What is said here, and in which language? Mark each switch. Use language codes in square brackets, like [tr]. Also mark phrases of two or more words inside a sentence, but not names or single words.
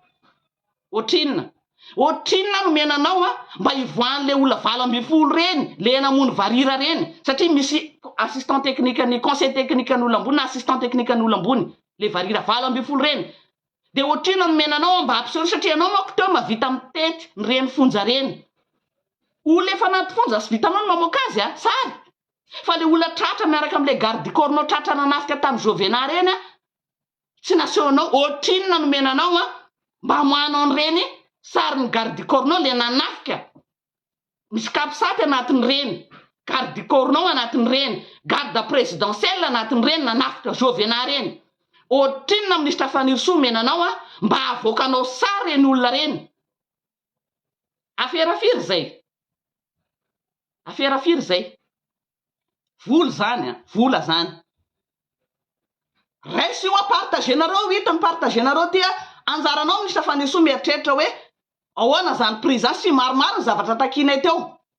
[mg] ohatrinona nomenanao mba hivoan'le olona 20 reny le namono varira reny satria misy [fr] assistant technique [mg] ny [fr] conseil technique [mg] n'olona ambony na [fr] assistant technique [mg] n'olona ambony le varira 20 reny de ohatrinona nomenanao mba ampiseho satria anao mako teo mavita mitety ny reny fonja reny olona efa anaty fonja sy vitanao ny mamoaka azy sary fa le olona tratra miaraka am'le [fr] garde du corps [mg] nao tratra nanafika tamy Jovena reny tsy nasehonao ohatrinona nomenanao mba hamoanao ny reny sary ny [fr] garde du corps [mg] nao le nanafika misy kapisaty anatiny reny [fr] garde du corps [mg] nao anatiny reny [fr] garde présidentielle [mg] anatiny reny nanafika Jovena reny ohatrinona ministra Fanirisoa menanao mba avoakanao sary reny olona reny afera firy zay vola zany raisy io partagenareo hita mipartagenareo ty anjaranao ministra Fanirisoa mieritreritra hoe ahoana zany prison sy maromaro ny zavatra takinay teo